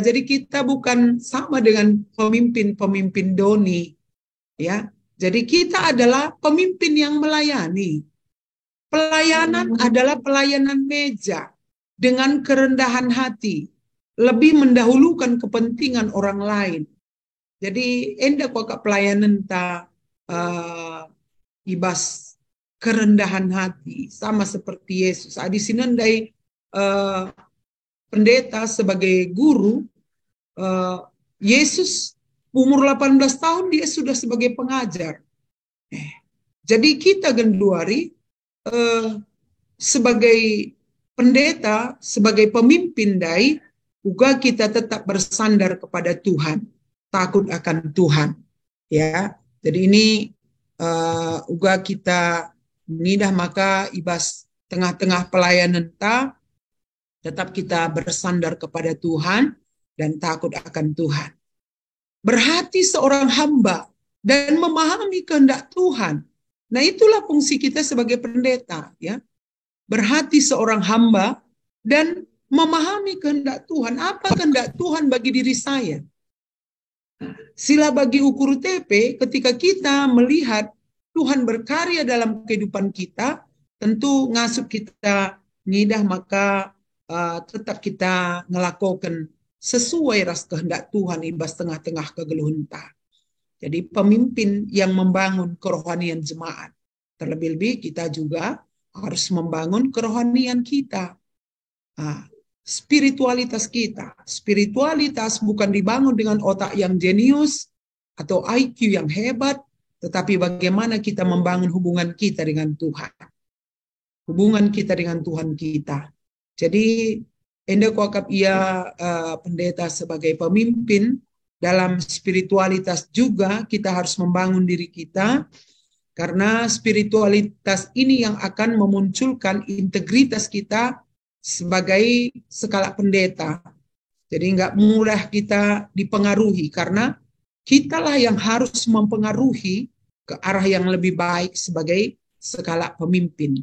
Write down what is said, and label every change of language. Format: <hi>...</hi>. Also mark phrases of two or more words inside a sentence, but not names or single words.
<id>Jadi kita bukan sama dengan pemimpin-pemimpin doni, ya. Jadi kita adalah pemimpin yang melayani. Pelayanan adalah pelayanan meja dengan kerendahan hati, lebih mendahulukan kepentingan orang lain.</id> <btx>Jadi enda kok pelayanan ta ibas</btx> <id>kerendahan hati sama seperti Yesus. Di sini ndai pendeta sebagai guru, Yesus umur 18 tahun dia sudah sebagai pengajar. Jadi kita genduari sebagai pendeta, sebagai pemimpin dai, juga kita tetap bersandar kepada Tuhan, takut akan Tuhan. Ya, jadi ini juga</id> <btx>kita nidah maka ibas tengah-tengah pelayanan ta,</btx> <id>tetap kita bersandar kepada Tuhan dan takut akan Tuhan. Berhati seorang hamba dan memahami kehendak Tuhan. Nah, itulah fungsi kita sebagai pendeta, ya. Berhati seorang hamba dan memahami kehendak Tuhan. Apa kehendak Tuhan bagi diri saya? Sila bagi ukur TP, ketika kita melihat Tuhan berkarya dalam kehidupan kita,</id> <btx>tentu ngasup kita ngidah,</btx> <id>maka tetap kita ngelakukan sesuai ras kehendak Tuhan</id> <btx>ibas tengah-tengah kegeluhunta.</btx> <id>Jadi pemimpin yang membangun kerohanian jemaat. Terlebih-lebih kita juga harus membangun kerohanian kita. Spiritualitas kita. Spiritualitas bukan dibangun dengan otak yang jenius atau IQ yang hebat, tetapi bagaimana kita membangun hubungan kita dengan Tuhan. Hubungan kita dengan Tuhan kita. Jadi,</id> <btx>enda kuakap ia</btx> <id>pendeta sebagai pemimpin, dalam spiritualitas juga kita harus membangun diri kita, karena spiritualitas ini yang akan memunculkan integritas kita sebagai skala pendeta. Jadi nggak mudah kita dipengaruhi, karena kitalah yang harus mempengaruhi ke arah yang lebih baik sebagai skala pemimpin.</id>